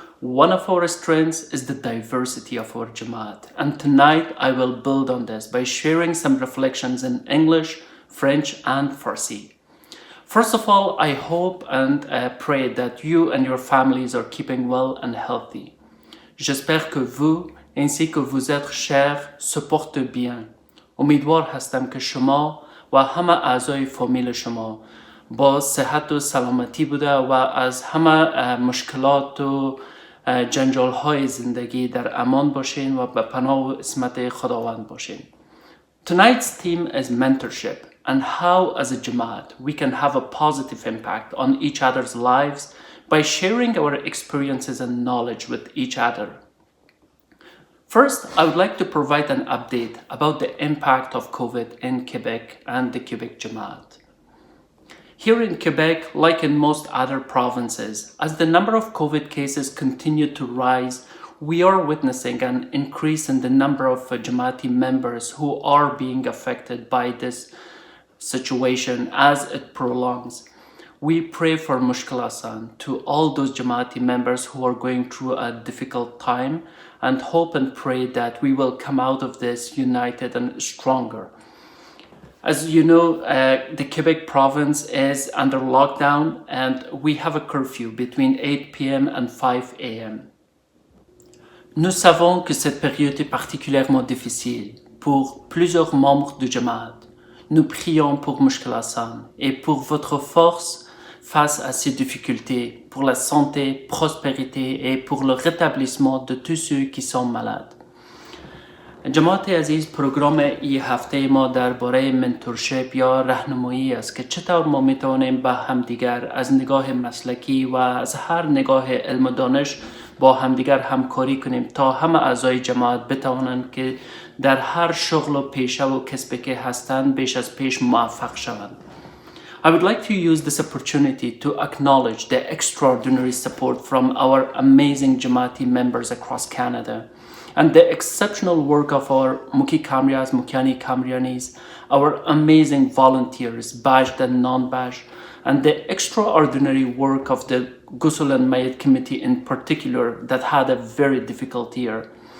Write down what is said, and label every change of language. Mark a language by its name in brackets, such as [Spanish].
[English] One of our strengths is the diversity of our Jamaat, and tonight I will build on this by sharing some reflections in English, French, and Farsi. First of all, I hope and pray that you and your families are keeping well and healthy. [French] J'espère que vous, ainsi que vos êtres chers, se portent bien. [Persian] امیدوار هستم که شما و همه اعضای فامیل شما با صحت و سلامتی بوده و از همه مشکلات و جنجال های زندگی در امان باشین و به پناه و اسمت خداوند باشین. [English] Tonight's theme is mentorship and how as a Jamaat we can have a positive impact on each other's lives by sharing our experiences and knowledge with each other. First, I would like to provide an update about the impact of COVID in Quebec and the Quebec Jamat. Here in Quebec, like in most other provinces, as the number of COVID cases continue to rise, we are witnessing an increase in the number of Jamati members who are being affected by this situation as it prolongs. We pray for Mushkil Asan to all those Jamati members who are going through a difficult time and hope and pray that we will come out of this united and stronger. As you know, the Quebec province is under lockdown and we have a curfew between 8 p.m. and 5 a.m. [French] Nous savons que cette période est particulièrement difficile pour plusieurs membres du Jamat. Nous prions pour Mushkil Asan et pour votre force face à ces difficultés, pour la santé, prospérité et pour le rétablissement de tous ceux qui sont malades. [Persian] جماعت عزیز، پروگرام این هفته ما درباره منتورشپ یا راهنمایی است که چطور ما میتوانیم با همدیگر از نگاه مسلکی و از هر نگاه علم و دانش با همدیگر همکاری کنیم تا همه اعضای جماعت بتوانند که در هر شغل و پیشه و کسبی که هستند بیش از پیش موفق شوند. [English] I would like to use this opportunity to acknowledge the extraordinary support from our amazing Jamati members across Canada and the exceptional work of our Muki Kamrias, Mukiani Kamrianis, our amazing volunteers, badged and non-badged, and the extraordinary work of the Ghusl and Mayat Committee in particular that had a very difficult year.